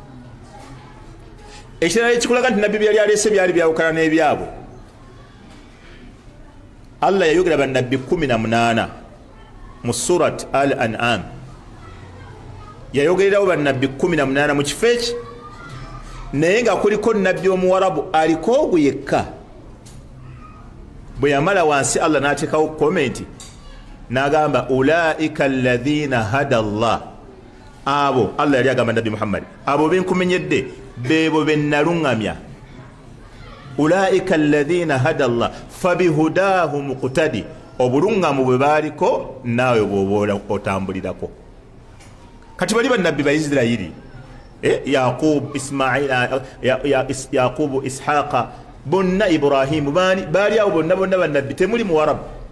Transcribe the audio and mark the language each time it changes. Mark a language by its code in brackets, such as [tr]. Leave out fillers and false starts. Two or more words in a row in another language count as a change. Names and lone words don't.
[lg] Ekirala ekikulaga nti nabbi byali aleese byali byawukana n'ebyabo, Allah yayogera bannabbi 18 mu surat Al-An'am. Yayogererawo bannabbi 18 mu kifo eki, naye nga kuliko nabbi omuwarabu aliko ogwo yekka. Bwe yamala wansi Allah n'ateekawo komenti n'agamba [ar] أولئك الذين هدى الله. [lg] Abo Allah yali agamba nabbi Muhammad, abo benkumenyedde bebo bennaluŋŋamya. [ar] أولئك الذين هدى الله فبهداهم اقتده, [lg] obuluŋŋamu bwe baaliko naawe bw'oba otambulirako. Kati bali bannabbi ba Isirayiri, Yaqub, Ismail, Yaqubu, Ishaqa, bonna Ibrahimu, baali awo bonna bannabbi, temuli muwarabu.